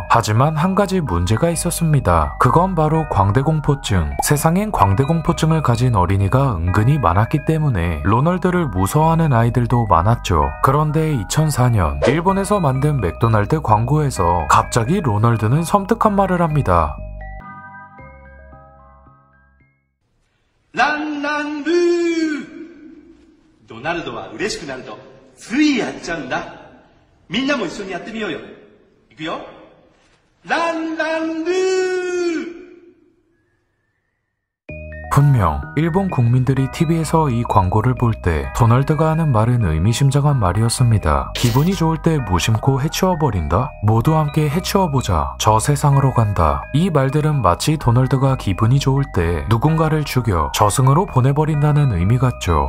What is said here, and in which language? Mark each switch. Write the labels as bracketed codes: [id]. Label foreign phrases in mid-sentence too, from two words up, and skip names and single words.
[ko] 하지만 한 가지 문제가 있었습니다. 그건 바로 광대공포증. 세상엔 광대공포증을 가진 어린이가 은근히 많았기 때문에 로널드를 무서워하는 아이들도 많았죠. 그런데 2004년 일본에서 만든 맥도날드 광고에서 갑자기 로널드는 섬뜩한 말을 합니다. [ja] ランランルードナルドは嬉しくなるとついやっちゃうんだ。みんなも一緒にやってみようよ。いくよ。ランランルー [ko] 분명 일본 국민들이 TV에서 이 광고를 볼 때 도널드가 하는 말은 의미심장한 말이었습니다. 기분이 좋을 때 무심코 해치워버린다? 모두 함께 해치워보자. 저 세상으로 간다. 이 말들은 마치 도널드가 기분이 좋을 때 누군가를 죽여 저승으로 보내버린다는 의미 같죠.